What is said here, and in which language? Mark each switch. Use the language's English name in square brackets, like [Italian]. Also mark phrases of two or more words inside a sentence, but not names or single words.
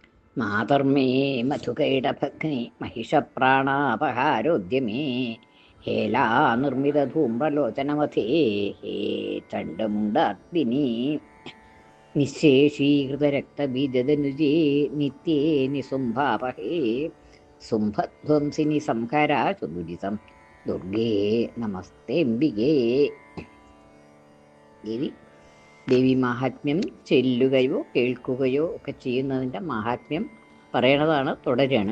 [Sanskrit] മാതർമേ മധുകൈടഭഗ്നി महिषप्राणापहारोद्यमे हेला निर्मितधूम्रलोचनमथे हे चण्डमुण्डार्दिनी निःशेषीकृतरक्तबीजदनुजे नित्ये निसुम्भापहे സുംഭധ്വംസിനി സംഹരാചു ദുരിതം ദുർഗേ നമസ്തേംബികേ. [Malayalam] ദേവി മാഹാത്മ്യം ചെല്ലുകയോ കേൾക്കുകയോ ഒക്കെ ചെയ്യുന്നതിൻ്റെ മാഹാത്മ്യം പറയണതാണ്. തുടരാണ്.